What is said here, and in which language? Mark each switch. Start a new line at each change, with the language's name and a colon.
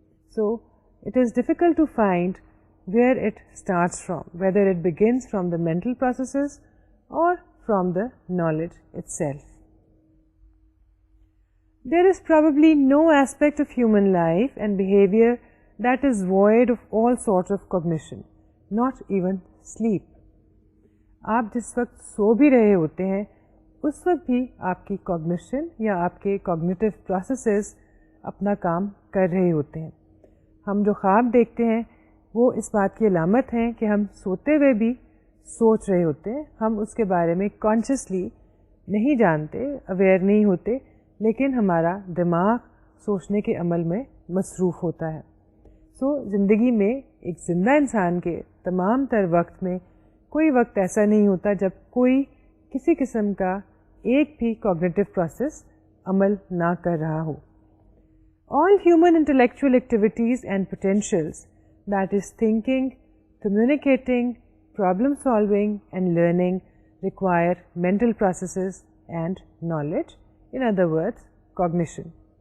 English: So it is difficult to find where it starts from, whether it begins from the mental processes or from the knowledge itself. There is probably no aspect of human life and behavior that is void of all sorts of cognition, not even sleep.
Urdu: آپ جس وقت سو بھی رہے ہوتے ہیں اس وقت بھی آپ کی کاگنیشن یا آپ کے کوگنیٹو پروسیسز اپنا کام کر رہے ہوتے ہیں. ہم جو خواب دیکھتے ہیں وہ اس بات کی علامت ہیں کہ ہم سوتے ہوئے بھی سوچ رہے ہوتے ہیں. ہم اس کے بارے میں کانشیسلی نہیں جانتے, اویئر نہیں ہوتے, لیکن ہمارا دماغ سوچنے کے عمل میں مصروف ہوتا ہے. زندگی میں ایک زندہ انسان کے تمام تر وقت میں کوئی وقت ایسا نہیں ہوتا جب کوئی کسی قسم کا ایک بھی کوگنیٹو پروسیس عمل نہ کر رہا ہو.
English: All human intellectual activities and potentials, that is thinking, communicating, problem solving and learning, require mental processes and knowledge, in other words, cognition.